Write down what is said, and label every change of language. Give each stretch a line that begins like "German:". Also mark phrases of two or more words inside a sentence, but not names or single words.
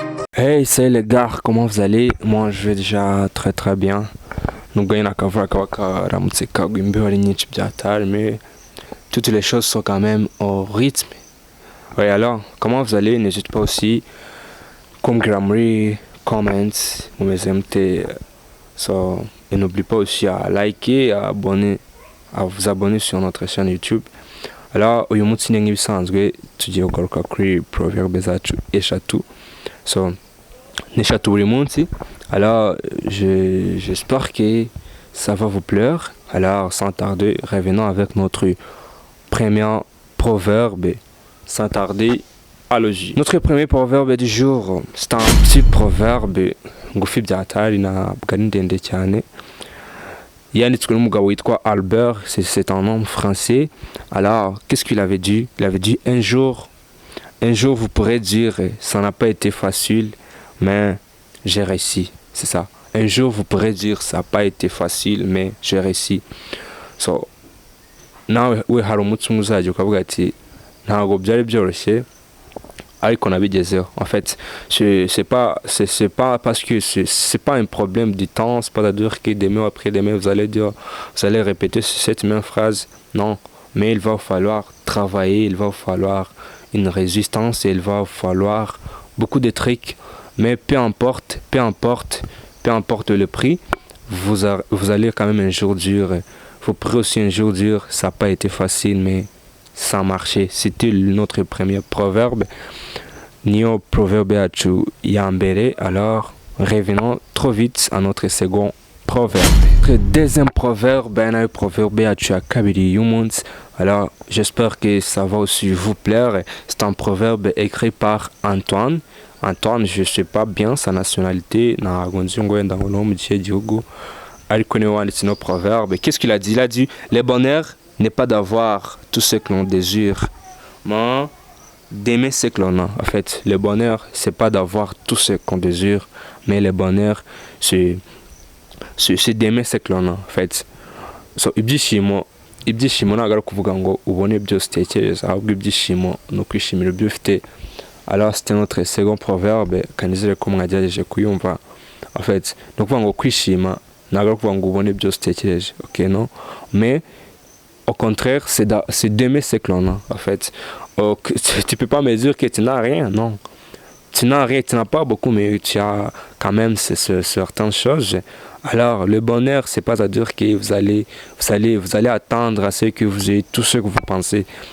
French: Hey, salut les gars, comment vous allez? Moi, je vais déjà très très bien.
Kinyarwanda: Nubwo nyine akavura kaba karamutse kagwa imbeho ari nyinshi byatari,
French: mais toutes les choses sont quand même au rythme. Ouais, alors, comment vous allez? N'hésitez pas aussi, comme Gramry, comment,
Kinyarwanda: mumeze mute, so,
French: et n'oubliez pas aussi à liker, à vous abonner sur notre chaîne YouTube. Alors,
Kinyarwanda: uyu munsi ni nk'ibisanzwe tugiye kugaruka kuri proverbe zacu eshatu. So, n'eshatu buri munsi.
French: Alors, j'espère que ça va vous plaire. Alors, sans tarder, revenons avec notre premier proverbe. Sans tarder, allons-y. Notre premier proverbe du jour, c'est un petit proverbe
Kinyarwanda: ngufi byatari na bwari ndende cyane.
French: Yanditswe n'umugabo witwa Albert, c'est un homme français. Alors, qu'est-ce qu'il avait dit? Il avait dit un jour vous pourrez dire, ça n'a pas été facile, mais j'ai réussi. C'est ça. Un jour, vous pourrez dire, ça n'a pas été facile, mais j'ai réussi.
Kinyarwanda: So, nawe we hari umunsi umwe uzajya ukavuga ati ntabwo byari byoroshye ariko nabigezeho.
French: En fait, c'est pas parce que c'est pas un problème du temps, c'est pas à dire que demain après demain vous allez répéter cette même phrase. Non, mais il va falloir travailler, il va falloir une résistance et il va falloir beaucoup de trucs. Mais peu importe le prix, vous allez quand même un jour dur. Vous pourrez aussi un jour dire, ça n'a pas été facile, mais ça a marché. C'était notre premier proverbe.
Kinyarwanda: Nio proverbe yacu ya mbere.
French: Alors, revenons trop vite à notre second proverbe. Notre deuxième proverbe, un proverbe
Kinyarwanda: yacu ya kabiri y'umunsi.
French: Alors, j'espère que ça va aussi vous plaire. C'est un proverbe écrit par Antoine. Antoine, je ne sais pas bien sa nationalité. Proverbe. Qu'est-ce qu'il a dit? Il a dit, le bonheur n'est pas d'avoir tout ce que l'on désire, mais d'aimer ce que l'on a. En fait, le bonheur, c'est pas d'avoir tout ce qu'on désire, mais le bonheur, c'est d'aimer ce que l'on a. En fait,
Kinyarwanda: so, ibyishimo ntabwo ari ukuvuga ngo ubone byose utekereza, ahubwo ibyishimo ni ukwishimira ibyo ufite.
French: Alors, c'était notre second proverbe,
Kinyarwanda: kanizere ko mwagerageje kuyumva.
French: En fait,
Kinyarwanda: ni ukuvuga ngo kwishima ntabwo ari ukuvuga ngo ubone byose utekereje,
French: ok, non? Mais au contraire, c'est d'aimer ce que l'on a. En fait, tu peux pas me dire que tu n'as rien, non. Tu n'as rien, tu n'as pas beaucoup, mais tu as quand même certaines choses. Alors, le bonheur, c'est pas à dire que vous allez attendre à ce que vous ayez tout ce que vous pensez.